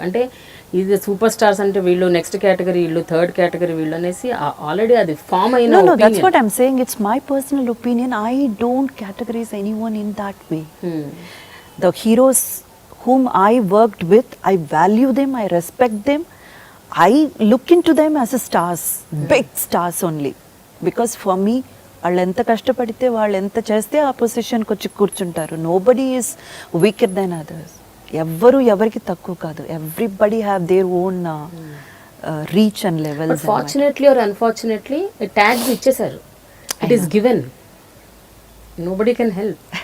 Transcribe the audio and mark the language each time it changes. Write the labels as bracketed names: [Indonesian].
[Telugu] అంటే ఇది super stars అంటే వీళ్ళు నెక్స్ట్ కేటగిరీ, వీళ్ళు థర్డ్ కేటగిరీ, వీళ్ళు అనేసి ఆల్రెడీ అది ఫామ్ అయిన [English] No, that's what I'm saying. It's my personal opinion. I don't categorize anyone in that way. The heroes whom I worked with, I value them, I respect them. I look into them as a stars, big stars only. Because for me, [Telugu] వాళ్ళు ఎంత కష్టపడితే వాళ్ళు ఎంత చేస్తే ఆ పొజిషన్కి వచ్చి కూర్చుంటారు. [English] Nobody is weaker than others. [Telugu] ఎవ్వరు ఎవరికి తక్కువ కాదు. [English] Everybody have their own reach and levels. Fortunately or unfortunately tags ఇచ్చేసారు. It is given, nobody can help.